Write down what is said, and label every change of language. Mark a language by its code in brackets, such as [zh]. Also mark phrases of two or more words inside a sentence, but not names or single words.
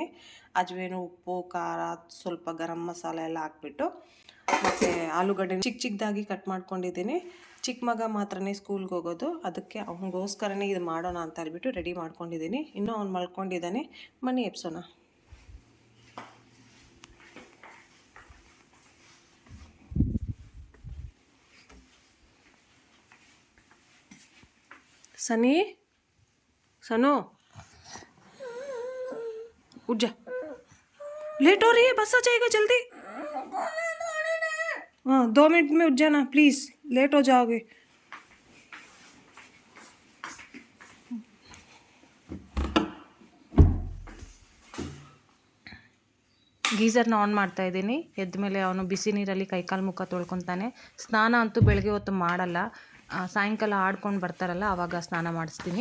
[kn] ಅಜ್ವೇನು, ಉಪ್ಪು, ಖಾರ, ಸ್ವಲ್ಪ ಗರಂ ಮಸಾಲೆ ಎಲ್ಲ ಹಾಕ್ಬಿಟ್ಟು, ಮತ್ತು ಆಲೂಗಡ್ಡೆ ಚಿಕ್ಕದಾಗಿ ಕಟ್ ಮಾಡ್ಕೊಂಡಿದ್ದೀನಿ. ಚಿಕ್ಕ ಮಗ ಮಾತ್ರನೇ ಸ್ಕೂಲ್ಗೆ ಹೋಗೋದು, ಅದಕ್ಕೆ ಅವನಿಗೋಸ್ಕರನೇ ಇದು ಮಾಡೋಣ ಅಂತ ಹೇಳ್ಬಿಟ್ಟು ರೆಡಿ ಮಾಡ್ಕೊಂಡಿದ್ದೀನಿ. ಇನ್ನೂ ಅವ್ನು ಮಲ್ಕೊಂಡಿದ್ದಾನೆ. ಬನ್ನಿ ಎಪ್ಸೋಣ. [hi] सनो उठ जा, लेट हो रही है, बस आ जाएगा जल्दी. हाँ, 2 मिनट में उठ जाना प्लीज़, लेट हो जाओगे. [kn] ಗೀಸರ್ನ ಆನ್ ಮಾಡ್ತಾ ಇದ್ದೀನಿ. ಎದ್ದ ಮೇಲೆ ಅವನು ಬಿಸಿ ನೀರಲ್ಲಿ ಕೈಕಾಲು ಮುಖ ತೊಳ್ಕೊತಾನೆ. ಸ್ನಾನ ಅಂತೂ ಬೆಳಗ್ಗೆ ಹೊತ್ತು ಮಾಡಲ್ಲ, ಸಾಯಂಕಾಲ ಆಡ್ಕೊಂಡು ಬರ್ತಾರಲ್ಲ ಆವಾಗ ಸ್ನಾನ ಮಾಡಿಸ್ತೀನಿ.